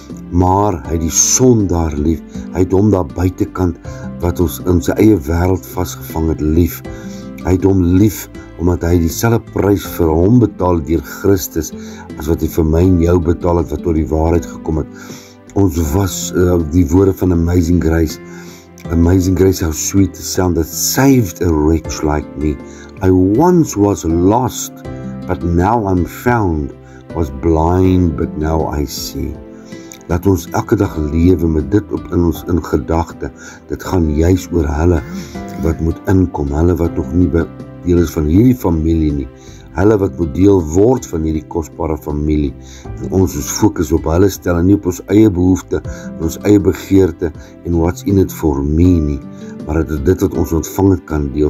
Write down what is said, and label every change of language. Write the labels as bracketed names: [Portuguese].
[Afrikaans] Maar hy het die sondaar lief. Hy het hom daar buitekant wat ons in sy eie wêreld vasgevang het lief. Hy het hom lief omdat hy dieselfde prys vir hom betaal deur Christus as wat hy vir my en jou betaal het wat tot die waarheid gekom het. Ons was die woorde van [English] Amazing Grace, how sweet the sound that saved a wretch like me. I once was lost, but now I'm found, was blind, but now I see. [Afrikaans] Laat ons elke dag lewe met dit in ons gedagte. Dit gaan juis oor hulle wat moet inkom, hulle wat nog nie deel is van hierdie familie nie. hulle wat moet deel word van hierdie kosbare familie. En ons moet fokus op hulle stel en nie op ons eie behoefte, ons eie begeerte en [English] what's in it for me [Afrikaans] nie, maar dit wat ons ontvang het kan deel.